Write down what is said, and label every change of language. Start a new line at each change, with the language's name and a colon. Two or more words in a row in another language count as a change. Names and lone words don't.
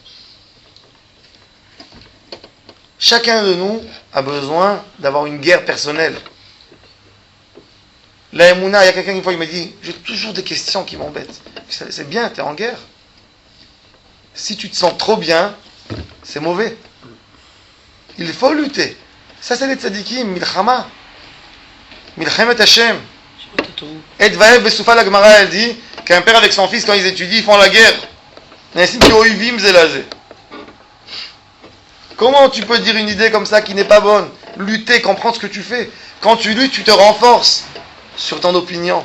French: Chacun de nous a besoin d'avoir une guerre personnelle. La Emouna, il y a quelqu'un une fois qui m'a dit, j'ai toujours des questions qui m'embêtent. C'est bien, tu es en guerre. Si tu te sens trop bien, c'est mauvais. Il faut lutter. Ça, c'est les tzadikim, milchama.
Hebrew: מלחמת השם.
French: Et
Hebrew: והב בסופה,
French: la Gemara, elle dit qu'un père avec son fils, quand ils étudient, ils font la guerre. Comment tu peux dire une idée comme ça qui n'est pas bonne? Lutter, comprendre ce que tu fais. Quand tu luttes, tu te renforces sur ton opinion.